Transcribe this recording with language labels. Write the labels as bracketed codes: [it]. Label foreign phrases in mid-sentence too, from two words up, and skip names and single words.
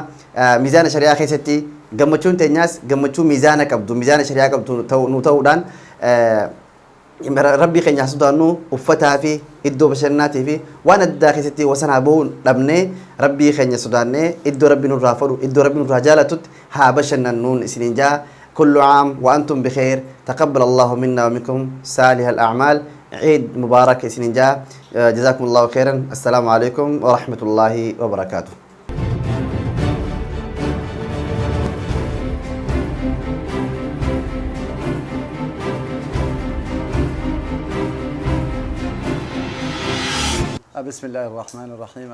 [om] Miizaana shari'aa keessatti gammachuun teenyaas gammachuu miizaana qabdu miizaana shari'aa qabdu nu ta'uudhaan rabbii keenya haa sodaannu uffataa fi iddoo bashannanaatii fi waan addaa keessatti wasanaa ba'uun dhabnee rabbii keenya sodaannee iddoo rabbi nurraa fedhu iddoo rabbi nurraa jaalatutti haa bashannannuun isiniin jaa. [ar] كل عام وأنتم بخير. تقبل الله منا ومنكم صالح الأعمال. عيد مبارك سننجا. جزاكم الله خيرا. السلام عليكم ورحمة الله وبركاته. بسم الله الرحمن الرحيم.